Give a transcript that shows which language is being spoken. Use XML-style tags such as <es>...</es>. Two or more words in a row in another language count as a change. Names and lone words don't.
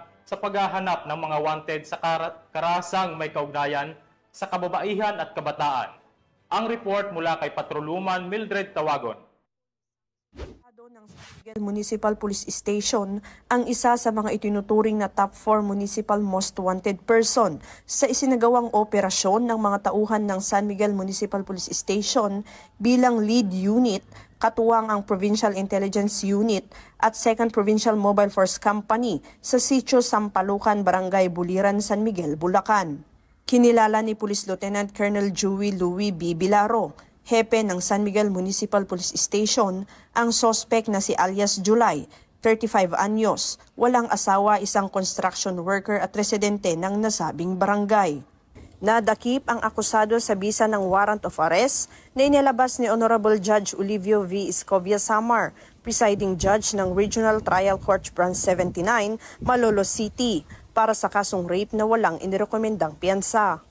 <tl>sa paghahanap ng mga wanted sa karahasang may kaugnayan sa kababaihan at kabataan. Ang report mula kay Patrolwoman Mildred Tawagon. Ng San Miguel Municipal Police Station ang isa sa mga itinuturing na</tl> <en>top 4 municipal most wanted person</en> <tl>sa isinagawang operasyon ng mga tauhan ng San Miguel Municipal Police Station bilang</tl> <en>lead unit,</en> <tl>katuwang ang Provincial Intelligence Unit at 2nd Provincial Mobile Force Company sa Sitio Sampalucan, Barangay Buliran, San Miguel, Bulacan. Kinilala ni Police Lieutenant Colonel Joey Louis B. Bilaro, hepe ng San Miguel Municipal Police Station, ang sospek na si alias July, 35 anyos, walang asawa, isang</tl> <en>construction worker</en> <tl>at residente ng nasabing barangay. Nadakip ang akusado sa bisa ng</tl> <en>warrant of arrest</en> <tl>na inilabas ni Honorable Judge Olivio V. Escobia Samar,</tl> <en>presiding judge</en> <tl>ng Regional Trial Court Branch 79, Malolos City, para sa kasong rape na walang inirekomendang piyansa.</tl>